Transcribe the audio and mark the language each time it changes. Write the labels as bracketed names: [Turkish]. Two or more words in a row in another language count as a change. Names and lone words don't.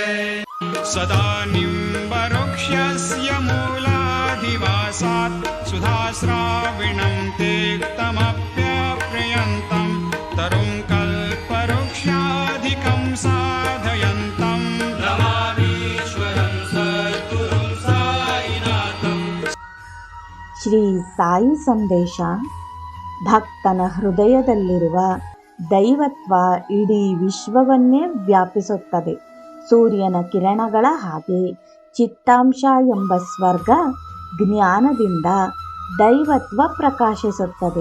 [Sanskrit] सदा निम्बवृक्षस्य मूलाधिवासात् सुधाश्राविणं तेक्तमप्यप्रियन्तं तरुं कल्पवृक्षाधिकं साधयन्तं नमामीश्वरं सद्गुरुं साईनाथं। [Kannada] ಶ್ರೀ ಸಾಯಿ ಸಂದೇಶ. ಭಕ್ತನ ಹೃದಯದಲ್ಲಿರುವ ದೈವತ್ವ ಇಡೀ ವಿಶ್ವವನ್ನೇ ವ್ಯಾಪಿಸುತ್ತದೆ. ಸೂರ್ಯನ ಕಿರಣಗಳ ಹಾಗೆ ಚಿತ್ತಾಂಶ ಎಂಬ ಸ್ವರ್ಗ ಜ್ಞಾನದಿಂದ ದೈವತ್ವ ಪ್ರಕಾಶಿಸುತ್ತದೆ.